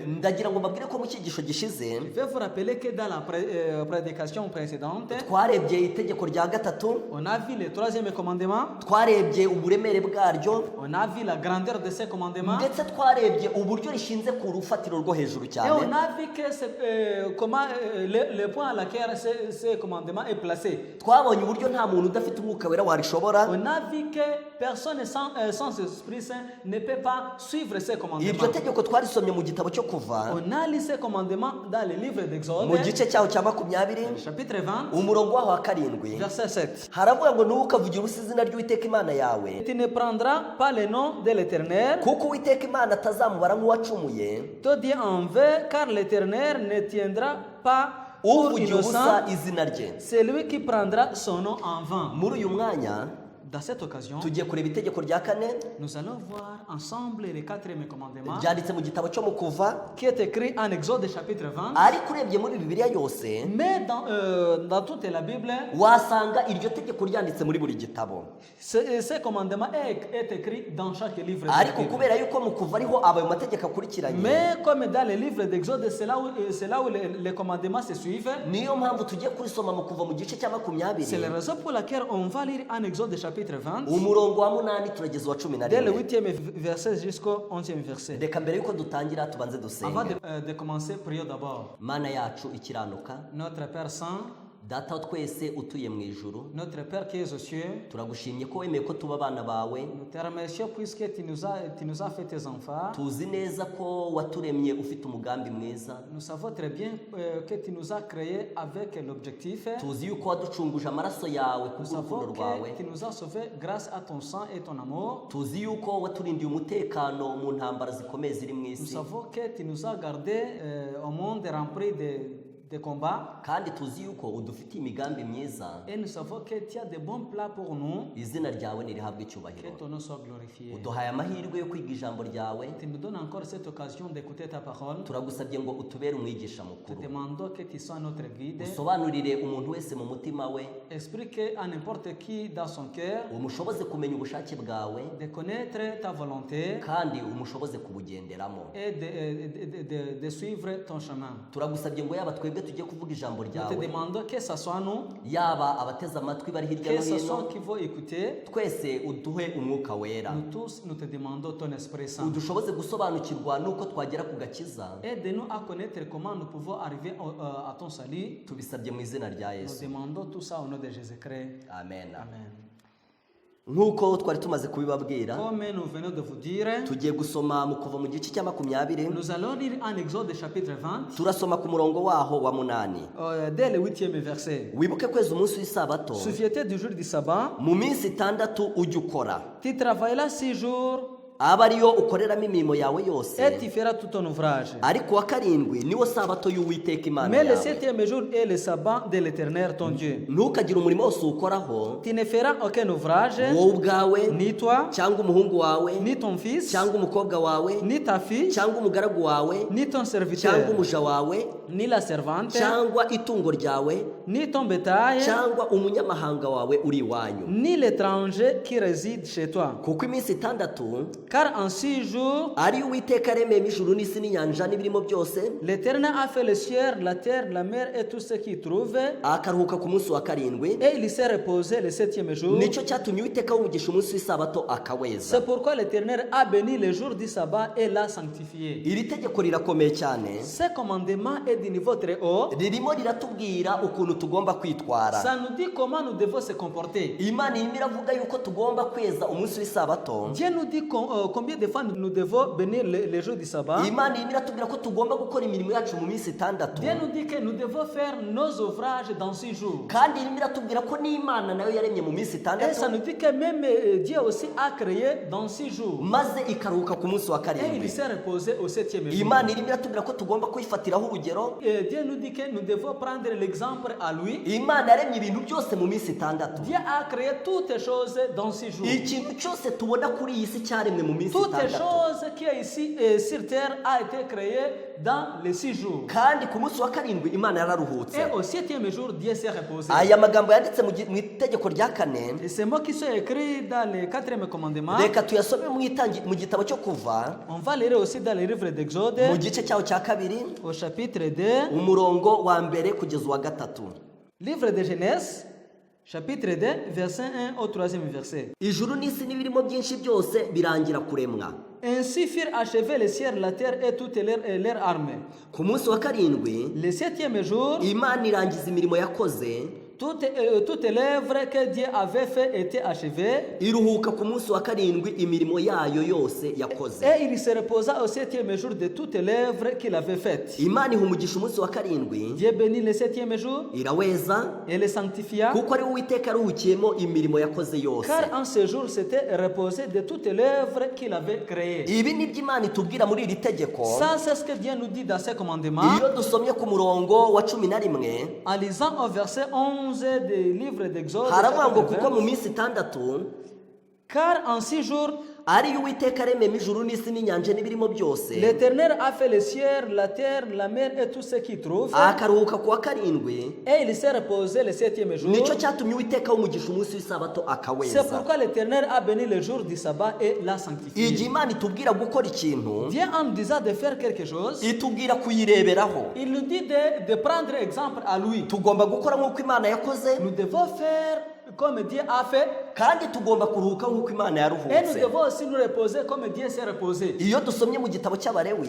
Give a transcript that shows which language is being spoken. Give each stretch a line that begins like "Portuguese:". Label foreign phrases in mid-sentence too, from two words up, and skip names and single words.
Kinyarwanda: Ndagira ngo mbabwire ko mu cyigisho gishize
French: Je vais vous rappeler que dans la prédication précédente,
Kinyarwanda: twarebye itegeko rya gatatu,
French: on a vu le troisième commandement,
Kinyarwanda: twarebye uburemere bwaryo,
French: on a vu la grandeur de ces commandements,
Kinyarwanda: ndetse twarebye uburyo rishinze ku rufatiro rwo hejuru
French: et
Kinyarwanda: cyane.
French: on a vu que comment le point à laquelle ce commandement est placé.
Kinyarwanda: Twabonye uburyo nta muntu udafite umwuka wera warishobora.
French: On a vu que personne sans Esprit Saint ne peut pas suivre ces commandements.
Kinyarwanda: Iryo tegeko twarisomye mu gitabo cyo Kuva
French: On a lu ces commandements dans le livre d'Exode,
Kinyarwanda: mu gice cyaho cya 20
French: chapitre 20,
Kinyarwanda: umurongo waho wa 7
French: verset 7.
Kinyarwanda: haravuga ngo ntukavugire ubusa izina ry'Uwiteka Imana yawe,
French: Tu ne prendras pas le nom de l'Éternel,
Kinyarwanda: kuko Uwiteka Imana atazamubara nk'uwacumuye,
French: te dit en vain, car l'Éternel ne tiendra pas pour
Kinyarwanda: uvugira ubusa
French: innocent
Kinyarwanda: izina rye.
French: celui qui prendra son nom en vain.
Kinyarwanda: Muri uyu mwanya
French: Dans cette occasion,
Kinyarwanda: tugiye kureba itegeko rya 4
French: nous allons voir ensemble le quatrième commandement
Kinyarwanda: ryanditse mu gitabo cyo mu Kuva,
French: qui est écrit en Exode chapitre 20.
Kinyarwanda: ariko urebye muri Bibiliya yose
French: Mais dans toute la Bible,
Kinyarwanda: wasanga iryo tegeko ryanditse muri buri gitabo.
French: ce commandement est écrit dans chaque livre de la
Kinyarwanda: Ariko
French: Bible.
Kinyarwanda: kubera yuko mu Kuva ariho abayo mategeko akurikiranye,
French: Mais comme dans le livre d'Exode, c'est là où les commandements se suivent.
Kinyarwanda: niyo mpamvu tugiye kurisoma mu Kuva mu gice cya
French: C'est la 20 raison pour laquelle on va lire en Exode chapitre 20,
Kinyarwanda: umurongo wa 8 turageza wa
French: dès le 11. 8e verset jusqu'au 11e verset.
Kinyarwanda: Reka mbere yuko dutangira tubanze
French: Avant
Kinyarwanda: dusenge.
French: de commencer, prions d'abord.
Kinyarwanda: Mana yacu ikiranuka,
French: Notre Père Saint,
Kinyarwanda: data wa twese utuye mu ijuru,
French: notre Père qui es aux cieux,
Kinyarwanda: turagushimye ko wemeye ko tuba abana bawe.
French: nous te remercions puisque tu nous as fait tes enfants.
Kinyarwanda: Tuzi neza ko waturemye ufite umugambi mwiza.
French: Nous savons très bien que tu nous as créés avec l'objectif.
Kinyarwanda: Tuzi yuko waducunguje amaraso yawe
French: Nous
Kinyarwanda: kubw'urukundo
French: savons
Kinyarwanda: rwawe.
French: que tu nous as sauvés grâce à ton sang et ton amour.
Kinyarwanda: Tuzi yuko waturindiye umutekano mu ntambara zikomeye ziri mu
French: Nous
Kinyarwanda: isi,
French: savons que tu nous as gardés au monde rempli de combats.
Kinyarwanda: kandi tuzi yuko udufitiye imigambi myiza.
French: Et nous savons que tu as de bons plats pour nous.
Kinyarwanda: Izina ryawe nirihabwe
French: Que
Kinyarwanda: icyubahiro.
French: ton nom soit glorifié.
Kinyarwanda: Uduhaye amahirwe yo kwiga ijambo ryawe,
French: Tu nous donnes encore cette occasion d'écouter ta parole.
Kinyarwanda: turagusabye ngo utubere umwigisha
French: Te
Kinyarwanda: mukuru.
French: demandons que tu sois notre guide.
Kinyarwanda: Usobanurire umuntu wese mu mutima we,
French: Explique à n'importe qui dans son cœur
Kinyarwanda: umushoboze kumenya ubushake bwawe,
French: de connaître ta volonté
Kinyarwanda: kandi umushoboze kubugenderamo.
French: et de suivre ton chemin.
Kinyarwanda: Turagusabye ngo yaba twebwe tugiye kuvuga ijambo
French: Nous te
Kinyarwanda: ryawe,
French: demandons que ce soit nous,
Kinyarwanda: yaba abateze amatwi bari hirya
French: que
Kinyarwanda: no
French: ce soit
Kinyarwanda: hino,
French: qui vont écouter.
Kinyarwanda: twese uduhe umwuka wera.
French: Nous tous, nous te demandons ton Esprit Saint.
Kinyarwanda: Udushoboze gusobanukirwa nuko twagera ku gakiza,
French: Aide-nous à connaître comment nous pouvons arriver à ton salut.
Kinyarwanda: tubisabye mu izina rya
French: Nous Yesu. demandons tout ça au nom de Jésus-Christ. Amen. Amen.
Kinyarwanda: Nk'uko twari tumaze kubibabwira,
French: Comme nous venons de vous dire,
Kinyarwanda: tugiye gusoma mu kuva mu gice cya 20,
French: nous allons lire en Exode chapitre 20,
Kinyarwanda: turasoma ku murongo waho wa 8.
French: dès le 8e verset.
Kinyarwanda: Wibuke kweza umunsi w'isabato,
French: Souviens-toi du jour du sabbat.
Kinyarwanda: mu minsi 6 ujye ukora,
French: Tu travailleras 6 jours
Kinyarwanda: aba ariyo ukoreramo imirimo yawe
French: et
Kinyarwanda: yose,
French: tu feras tout ton ouvrage.
Kinyarwanda: ariko wa 7 niwo sabato y'Uwiteka Imana
French: Mais le
Kinyarwanda: yawe.
French: 7e jour est le sabbat de l'Éternel ton Dieu.
Kinyarwanda: Ntukagire umurimo wose uwukoraho,
French: Tu ne feras aucun ouvrage,
Kinyarwanda: wowe ubwawe
French: ni toi,
Kinyarwanda: cyangwa umuhungu wawe
French: ni ton fils,
Kinyarwanda: cyangwa umukobwa wawe
French: ni ta fille,
Kinyarwanda: cyangwa umugaragu wawe
French: ni ton
Kinyarwanda: cyangwa
French: serviteur,
Kinyarwanda: umuja wawe
French: ni la servante,
Kinyarwanda: cyangwa itungo ryawe
French: ni ton bétail,
Kinyarwanda: cyangwa umunyamahanga wawe uri iwanyu,
French: ni l'étranger qui réside chez toi.
Kinyarwanda: kuko iminsi 6
French: Car en 6 jours,
Kinyarwanda: ari Uwiteka yaremeyemo ijuru n'isi n'inyanja n'ibirimo byose,
French: l'Éternel a fait le ciel, la terre, la mer et tout ce qui y trouve,
Kinyarwanda: akaruhuka ku munsi wa 7.
French: et il s'est reposé le 7e jour.
Kinyarwanda: Nicyo cyatumye Uwiteka awumugisha umunsi w'isabato akaweza.
French: C'est pourquoi l'Éternel a béni le jour du sabbat et l'a sanctifié.
Kinyarwanda: Iri tegeko rirakomeye cyane,
French: Ce commandement est du niveau très haut.
Kinyarwanda: ririmo riratubwira ukuntu tugomba kwitwara.
French: Ça nous dit comment nous devons se comporter.
Kinyarwanda: Imana irimo iravuga yuko tugomba kweza umunsi w'isabato,
French: Dieu nous dit combien de fois nous devons bénir les jours du sabbat.
Kinyarwanda: Imana irimo iratubwira ko tugomba gukora imirimo yacu mu minsi itandatu,
French: Dieu nous dit que nous devons faire nos ouvrages dans 6 jours.
Kinyarwanda: kandi irimo iratubwira ko n'Imana nayo yaremye mu minsi
French: Et
Kinyarwanda: itandatu
French: ça nous dit que même Dieu aussi a créé dans 6 jours.
Kinyarwanda: maze ikaruhuka ku munsi wa
French: Et
Kinyarwanda: karindwi.
French: il s'est reposé au 7e jour.
Kinyarwanda: Imana irimo iratubwira ko tugomba kwifatiraho urugero.
French: Et Dieu nous dit que nous devons prendre l'exemple à lui.
Kinyarwanda: Imana yaremye ibintu byose mu minsi itandatu.
French: Dieu a créé toutes choses dans 6 jours.
Kinyarwanda: Ikintu cyose tubona kuri iyi si cyaremwe mu minsi
French: Toutes
Kinyarwanda: itandatu,
French: choses qui est ici sur terre a été créées dans les 6 jours.
Kinyarwanda: kandi ku munsi wa karindwi Imana yararuhutse.
French: Et au 7e jour, Dieu s'est reposé.
Kinyarwanda: Aya magambo yanditse mu itegeko rya kane,
French: Et ces mots qui sont écrits dans le 4e commandement,
Kinyarwanda: reka tuyasome mu gitabo cyo kuva
French: on va lire aussi dans le livre d'Exode,
Kinyarwanda: mu gice cyaho cya kabiri
French: au chapitre 2,
Kinyarwanda: umurongo wa mbere kugeza uwa gatatu.
French: livre de Genèse, chapitre 2, verset 1 au 3e verset.
Kinyarwanda: Ijuru n'isi n'ibirimo byinshi byose birangira kuremwa.
French: Ainsi furent achevés les cieux, la terre et toutes leurs armées.
Kinyarwanda: Ku munsi wa karindwi
French: Le 7e jour,
Kinyarwanda: Imana irangiza imirimo yakoze,
French: toutes les œuvres que Dieu avait fait étaient achevées.
Kinyarwanda: iruhuka ku munsi wa karindwi imirimo yayo yose yakoze.
French: Et il se reposa au 7e jour de toutes les œuvres qu'il avait faites.
Kinyarwanda: Imana iha umugisha umunsi wa karindwi,
French: Dieu bénit le 7e jour
Kinyarwanda: iraweza
French: et le sanctifia,
Kinyarwanda: kuko ari Uwiteka aruhukiyemo imirimo yakoze yose.
French: car en ce jour s'était reposé de toutes les œuvres qu'il avait créées.
Kinyarwanda: Ibi ni byo Imana itubwira muri iri tegeko.
French: Ça, c'est ce que Dieu nous dit dans ses commandements.
Kinyarwanda: Iyo dusomye ku murongo wa 11
French: En lisant au verset 11 du livre d'Exode,
Kinyarwanda: haravuga ngo
French: chapitre
Kinyarwanda: kuko 20, mu minsi itandatu
French: car en 6 jours,
Kinyarwanda: ari yo Uwiteka arememo ijuru n'isi n'inyanja n'ibirimo byose,
French: l'Éternel a fait les cieux, la terre, la mer et tout ce qui trouve.
Kinyarwanda: akaruhuka ku wa karindwi.
French: Et il s'est reposé le 7e jour.
Kinyarwanda: Nicyo cyatumye Uwiteka umugisha umunsi w'isabato
French: C'est
Kinyarwanda: akaweza.
French: pourquoi l'Éternel a béni le jour du sabbat et l'a
Kinyarwanda: Igihe
French: sanctifié.
Kinyarwanda: Imana itubwira gukora ikintu,
French: Dieu en disant de faire quelque chose,
Kinyarwanda: itubwira kuyireberaho.
French: il nous dit de prendre exemple à lui.
Kinyarwanda: Tugomba gukora nk'uko Imana yakoze,
French: Nous devons faire comme Dieu a fait,
Kinyarwanda: kandi tugomba kuruhuka nk'uko Imana
French: et nous
Kinyarwanda: yaruhutse.
French: devons aussi nous reposer comme Dieu s'est reposé.
Kinyarwanda: Iyo dusomye mu gitabo cy'Abalewi,